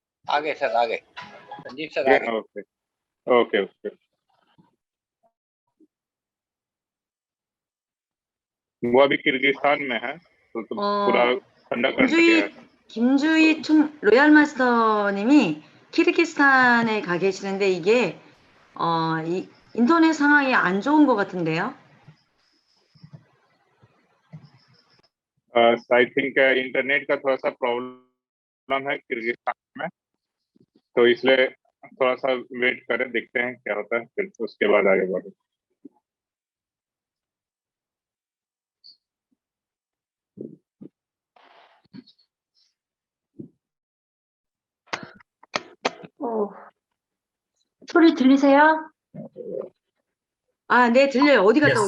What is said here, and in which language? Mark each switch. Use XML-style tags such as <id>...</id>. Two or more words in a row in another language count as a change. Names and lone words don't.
<hi>आगे सर, आगे संजीव सर, आगे। ओके ओके ओके। वो अभी किर्गिस्तान में है, तो पूरा ठंडा कर दिया है।</hi> <ko>김주희 로얄 마스터님이 키르기스탄에 가 계시는데 이게 이 인터넷 상황이 안 좋은 것 같은데요?</ko> <en>I think</en> <hi>इंटरनेट का थोड़ा सा प्रॉब्लम है किर्गिस्तान में, तो इसलिए थोड़ा सा वेट करें, देखते हैं क्या होता है, फिर उसके बाद आगे बढ़े।</hi> <ko>소리 들리세요? 아, 네, 들려요. 어디 갔다</ko>